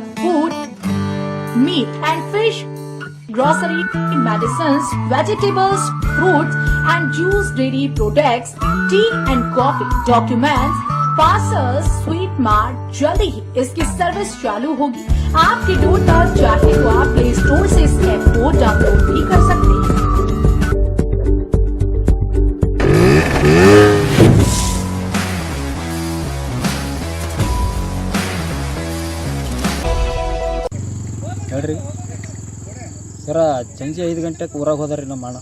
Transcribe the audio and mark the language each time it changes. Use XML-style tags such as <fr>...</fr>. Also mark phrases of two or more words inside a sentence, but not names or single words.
<en>Food, meat and fish, grocery, medicines, vegetables, fruits and juice, dairy products, tea and coffee, documents, parcels, sweet mart.</en> <hi>जल्दी ही इसकी सर्विस चालू होगी आपके डोर तक। चाहे तो आप प्ले स्टोर से इस ऐप को डाउनलोड भी कर सकते हैं।</hi> <kn>ಹೇಳ್ರಿ ಸರ, ಸಂಜೆ 5 ಗಂಟೆಗೆ ಊರಾಗ ಹೋದಾರಿ ನಮ್ಮ ಅಣ್ಣ.</kn>